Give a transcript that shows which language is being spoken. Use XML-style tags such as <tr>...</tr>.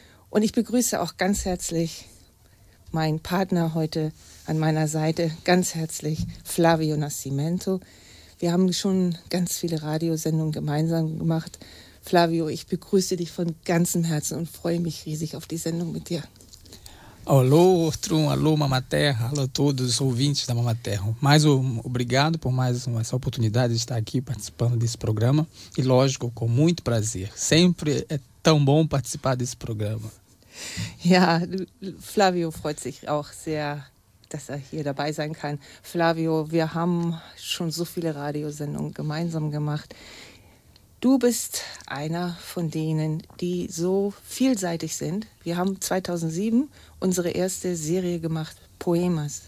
<de>Und ich begrüße auch ganz herzlich meinen Partner heute an meiner Seite, ganz herzlich Flavio Nascimento. Wir haben schon ganz viele Radiosendungen gemeinsam gemacht. Flavio, ich begrüße dich von ganzem Herzen und freue mich riesig auf die Sendung mit dir.</de> <pt>Alô, Trum, alô, Mama Terra, alô a todos os ouvintes da Mama Terra. Mais um obrigado por mais essa oportunidade de estar aqui participando desse programa. E lógico, com muito prazer. Sempre é tão bom participar desse programa.</pt> <de>Ja, Flavio freut sich auch sehr, dass hier dabei sein kann. Flavio, wir haben schon so viele Radiosendungen gemeinsam gemacht. Du bist einer von denen, die so vielseitig sind. Wir haben 2007 unsere erste Serie gemacht, Poemas.</de>